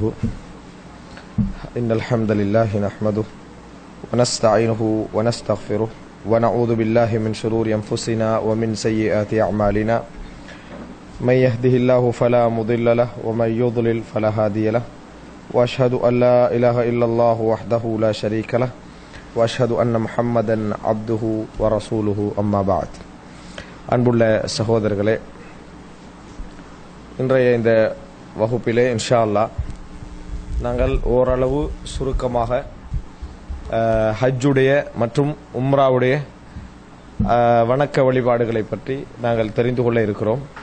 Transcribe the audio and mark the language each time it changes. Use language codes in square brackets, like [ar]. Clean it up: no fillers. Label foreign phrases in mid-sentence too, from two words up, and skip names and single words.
[ar] إن الحمد لله نحمده ونستعينه ونستغفره ونعوذ بالله من شرور أنفسنا ومن سيئات أعمالنا. من يهده الله فلا مضل له ومن يضلل فلا هادي له. وأشهد أن لا إله إلا الله وحده لا شريك له. وأشهد أن محمدا عبده ورسوله أما بعد. [ta] அன்புள்ள சகோதரர்களே, இன்றைய இந்த வகுப்பிலே [ar] إن شاء الله [ta] நாங்கள் ஓரளவு சுருக்கமாக ஹஜ்ஜுடைய மற்றும் உம்ராவுடைய வணக்க வழிபாடுகளை பற்றி நாங்கள் தெரிந்து கொள்ள இருக்கிறோம்.